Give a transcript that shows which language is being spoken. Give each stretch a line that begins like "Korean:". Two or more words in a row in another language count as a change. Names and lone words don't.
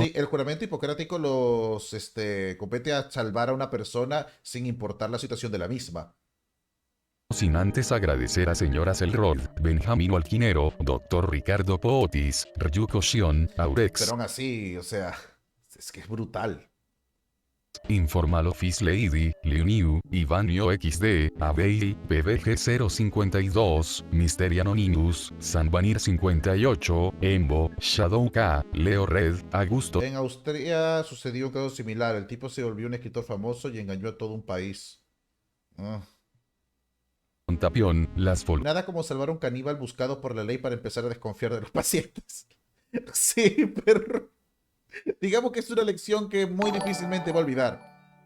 Spanish: Sí, el juramento hipocrático los compete a salvar a una persona sin importar la situación de la misma. sin antes agradecer a señora Selrod, Benjamín Alquinero, Dr. Ricardo Pootis, Ryuko Shion, Aurex, Pero aún así, o sea, es que es brutal. Informal Office Lady, Leoniu, Ivanio XD, Abei, PBG 052, Mystery Anonymous, Sanvanir 58, Embo, Shadow K, Leo Red, Augusto En Austria sucedió un caso similar. El tipo se volvió un escritor famoso y engañó a todo un país. Ah. Tapión, las Nada como salvar a un caníbal buscado por la ley para empezar a desconfiar de los pacientes. Sí, pero digamos que es una lección que muy difícilmente va a olvidar.